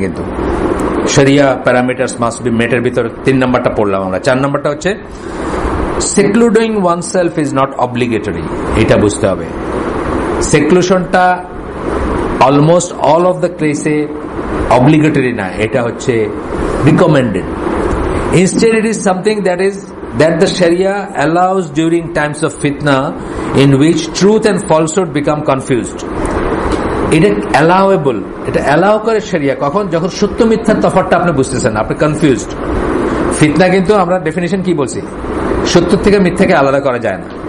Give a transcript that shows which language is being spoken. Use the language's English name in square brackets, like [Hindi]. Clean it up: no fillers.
[Bangla] কিন্তু [English] শরিয়া parameters must be মেটের [Bangla] ভিতর 3 নম্বরটা পড়লাম আমরা। 4 নম্বরটা হচ্ছে [English] Secluding oneself is not obligatory. [Bangla] এটা বুঝতে হবে, সেক্লুশনটা [English] almost all of the কেসে [Bangla] অব্লিগেটরি না, এটা হচ্ছে recommended. [English] Instead it is something that the Sharia allows during times of fitna in which truth and falsehood become confused. [Bangla] এটা allowable, এটা allow করে শরিয়া কখন? যখন সত্য মিথ্যার তফাৎটা আপনি বুঝতেছেন, আপনি কনফিউজড। ফিতনা কিন্তু আমরা ডেফিনিশন কি বলছি, সত্য থেকে মিথ্যাকে আলাদা করা যায় না।